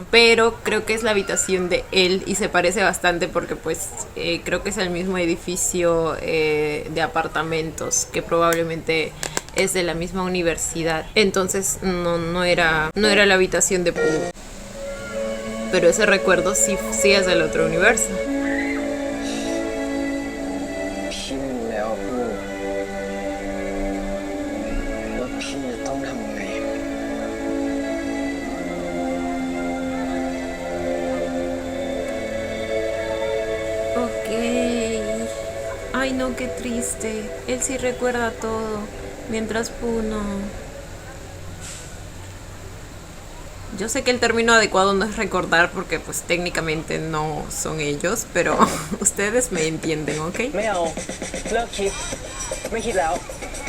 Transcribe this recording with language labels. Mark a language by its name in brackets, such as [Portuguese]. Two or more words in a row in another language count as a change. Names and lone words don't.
[Spanish] Pero creo que es la habitación de él y se parece bastante porque pues creo que es el mismo edificio de apartamentos que probablemente es de la misma universidad. Entonces no era la habitación de Pooh. Pero ese recuerdo sí es del otro universo. [Thai] พี่รู้แล้วผู้ว่าพี่ต้องทำยังไง [Spanish] Ok. Ay, no, qué triste. Él sí recuerda todo, mientras Pooh no. Yo sé que el término adecuado no es recordar porque pues técnicamente no son ellos, pero ustedes me entienden, ¿ok? [Thai] ไม่เอาเลิกคิดไม่คิดแล้ว